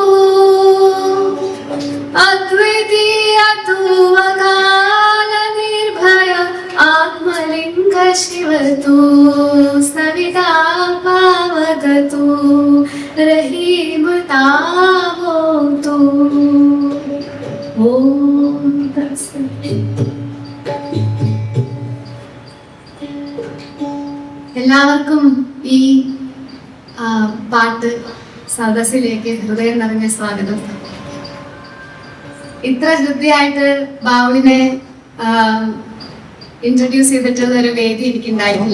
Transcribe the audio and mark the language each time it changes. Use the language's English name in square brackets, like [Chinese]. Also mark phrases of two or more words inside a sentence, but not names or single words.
[Sanskrit] Advitiya Tu Akala Nirbhaya Atmalinga Shiva Tu Savita Pavagatu Rahim Tavo Tu. Om Tat Sat. [Malayalam] എല്ലാവർക്കും ഈ പാട്ട് സദസ്സിലേക്ക് ഹൃദയം നിറഞ്ഞ സ്വാഗതം. ഇത്ര ഹൃദ്യമായിട്ട് ബാവുളിനെ ഇൻട്രൊഡ്യൂസ് ചെയ്തിട്ടുള്ള ഒരു വേദി എനിക്ക് ഉണ്ടായിട്ടില്ല.